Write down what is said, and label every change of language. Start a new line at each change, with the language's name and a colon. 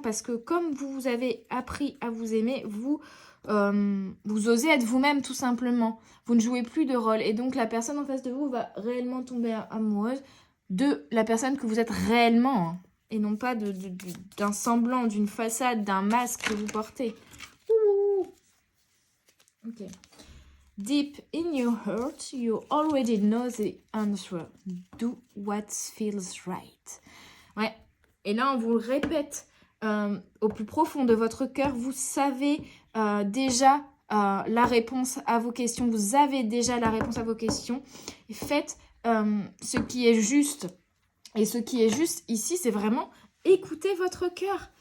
French: Parce que comme vous avez appris à vous aimer, vous osez être vous-même, tout simplement. Vous ne jouez plus de rôle. Et donc, la personne en face de vous va réellement tomber amoureuse de la personne que vous êtes réellement, hein. Et non pas d'un semblant, d'une façade, d'un masque que vous portez. Ouh. Ok.
English: Deep in your heart, you already know the answer. Do what feels right.
French: Ouais. Et là, on vous le répète au plus profond de votre cœur. Vous savez déjà la réponse à vos questions. Vous avez déjà la réponse à vos questions. Et faites ce qui est juste. Et ce qui est juste ici, c'est vraiment écoutez votre cœur.